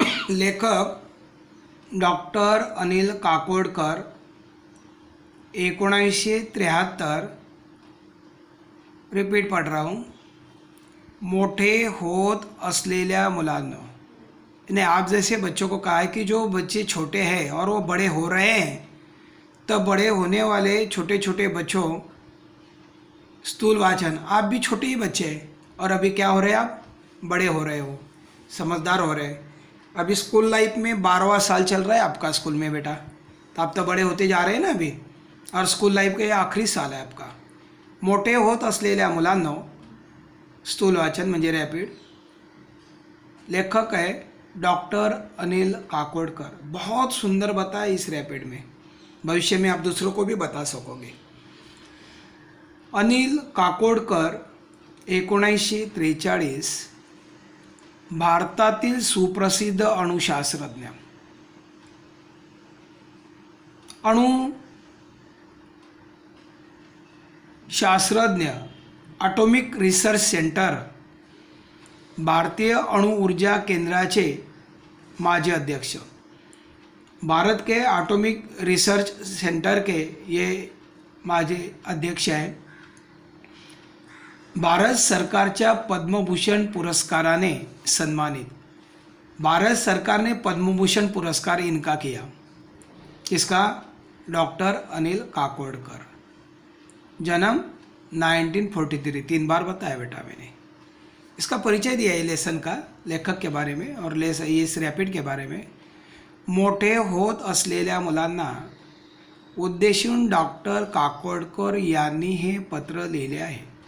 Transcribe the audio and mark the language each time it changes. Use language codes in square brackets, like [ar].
[hi] लेखक doctor Anil Kakodkar 1973. Repeat पढ़ रहा हूँ. [mr] मोठे होत असलेल्या मुलांना. [hi] ने आप जैसे बच्चों को कहा है कि जो बच्चे छोटे हैं और वो बड़े हो रहे हैं, तब बड़े होने वाले छोटे छोटे बच्चों स्थूल वाचन. आप भी छोटे ही बच्चे हैं और अभी क्या हो रहे हैं, आप बड़े हो रहे हो, समझदार हो रहे हैं. अभी स्कूल लाइफ में 12वां साल चल रहा है आपका स्कूल में बेटा, तो आप तो बड़े होते जा रहे हैं ना अभी, और स्कूल लाइफ का ये आखरी साल है आपका. [mr] मोठे होत असलेल्या मुलांना स्थूल वाचन म्हणजे रॅपिड. [hi] लेखक है डॉक्टर अनिल काकोडकर. बहुत सुंदर बताया इस रैपिड में, भविष्य में आप दूसरों को भी बता सकोगे. [mr] अनिल काकोडकर 1943 भारतातील सुप्रसिद्ध अणुशास्त्रज्ञ. अणुशास्त्रज्ञ, ॲटॉमिक रिसर्च सेंटर, भारतीय अणु ऊर्जा केंद्राचे माजी अध्यक्ष. [hi] भारत के एटॉमिक रिसर्च सेंटर के ये माजी अध्यक्ष हैं. [mr] भारत सरकारच्या पद्मभूषण पुरस्काराने सन्मानित. [hi] भारत सरकार ने पद्मभूषण पुरस्कार इनका किया. किसका? डॉक्टर अनिल काकोडकर. जन्म 1943. 3 बार बताया बेटा मैंने. इसका परिचय दिया है लेसन का, लेखक के बारे में और इस रॅपिड के बारे में. [mr] मोठे होत असलेल्या मुलांना उद्देशून डॉक्टर काकोडकर यांनी हे पत्र लिहिले आहे.